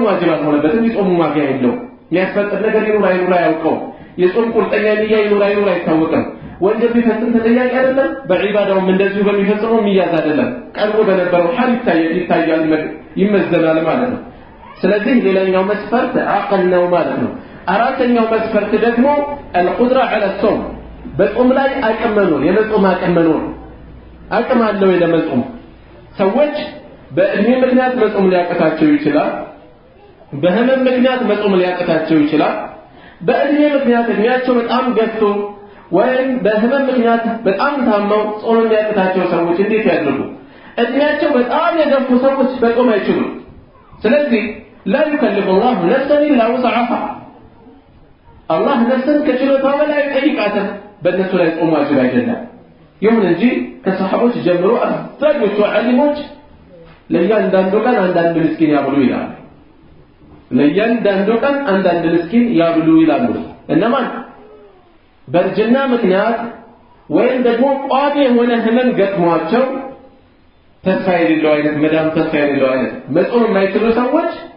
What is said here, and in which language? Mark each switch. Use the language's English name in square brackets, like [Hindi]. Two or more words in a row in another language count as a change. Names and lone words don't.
[Amharic] ዋጅብ አልሆነበትም። የጾሙ ዋጋ የለው። የሚያስፈጥር ነገር ይኑር አይኑር አያውቀው። የጾም ቁርጠኛ ንያ ይኑር አይኑር አይታወቅም። ወንጀል ቢፈጽም ተጠያቂ አይደለም። በዒባዳውም እንደዚሁ በሚፈጽመው የሚያዝ አይደለም። ቀልቦ በነበረው ሐል ይታያል፣ ይመዘናል ማለት ነው። ስለዚህ ሌላኛው መስፈርት ዐቅል ነው ማለት ነው። አራተኛው መስፈርት ደግሞ [Arabic] القدرة على الصوم [Amharic] በጾም ላይ አቅም መኖር፣ የመጾም አቅም መኖር። አቅም አለው ለመጾም። ሰዎች በእድሜ ምክንያት መጾም ሊያቅታቸው ይችላል። በህመም ምክንያት መጾም ሊያቅታቸው ይችላል። በእድሜ ምክንያት እድሜያቸው በጣም ገፍቶ ወይም በህመም ምክንያት በጣም ታመው ጾም የሚያቅታቸው ሰዎች እንዴት ያድርጉ? እድሜያቸው በጣም የገፉ ሰዎች በጾም አይችሉም። ስለዚህ [Arabic] لا يكلف الله نفسا إلا وسعها። [Amharic] አላህ ነፍስን ከችሎታው በላይ ጠይቃተም በእነሱ ላይ ጾም ዋጅብ አይደለም። ይሁን እንጂ ከሰሃቦች ጀምሮ አብዛኞቹ ዓሊሞች ለእያንዳንዱ ቀን አንዳንድ ምስኪን ያብሉ ይላሉ። ለእያንዳንዱ ቀን አንዳንድ ምስኪን ያብሉ ይላሉ። እነማን በእርጅና ምክንያት ወይም ደግሞ ቋሚ የሆነ ህመም ገጥሟቸው ተስፋ የሌለው አይነት መዳም ተስፋ የሌለው አይነት መጾም የማይችሉ ሰዎች